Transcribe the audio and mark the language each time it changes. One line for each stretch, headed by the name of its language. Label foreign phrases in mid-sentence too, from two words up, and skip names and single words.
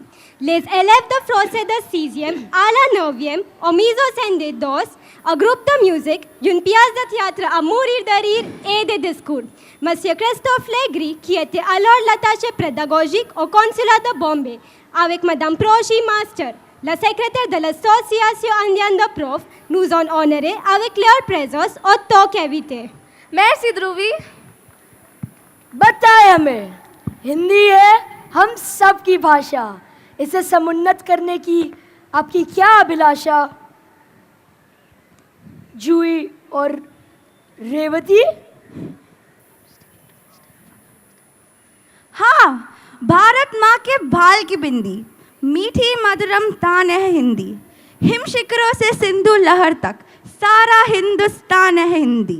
French: Les élèves de français de 6e à la 9e ont mis au sein des doses un groupe de musique, une pièce de théâtre à mourir de rire et des discours. Monsieur Christophe Legri, qui était alors l'attaché pédagogique au consulat de Bombay, avec Madame Proshi Master, la secrétaire de l'association indienne de profs, nous ont honorés avec leur présence au talk invité. Merci ध्रुवी.
Hindi: बताएं हमें, हिंदी है हम सब की भाषा, इसे समुन्नत करने की आपकी क्या अभिलाषा? जूही और रेवती? हाँ, भारत माँ के भाल की बिंदी, मीठी मधुरम तान है हिंदी, हिम शिखरों से सिंधु लहर तक सारा हिंदुस्तान है हिंदी।